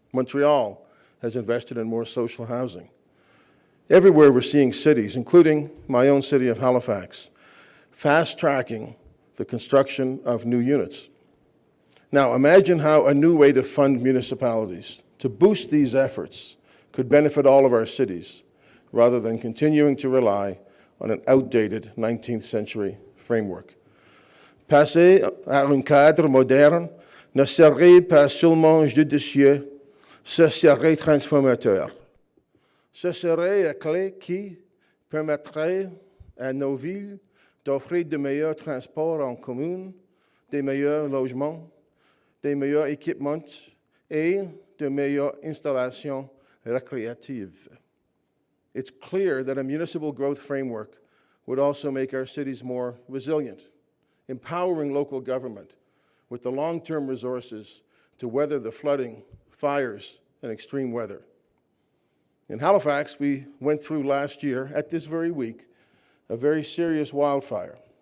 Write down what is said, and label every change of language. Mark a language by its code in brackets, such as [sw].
[en] Montreal has invested in more social housing. Everywhere we're seeing cities, including my own city of Halifax, fast-tracking the construction of new units. Now, imagine how a new way to fund municipalities, to boost these efforts, could benefit all of our cities, rather than continuing to rely on an outdated 19th century framework. [fr] Passer à un cadre moderne ne serait pas seulement judicieux, ce serait transformateur. Ce serait la clé qui permettrait à nos villes d'offrir de meilleurs transports en commun, des meilleurs logements, des meilleurs équipements et de meilleures installations récréatives. [en] It's clear that a municipal growth framework would also make our cities more resilient, empowering local government with the long-term resources to weather the flooding, fires, and extreme weather. In Halifax, we went through last year, at this very week, a very serious wildfire.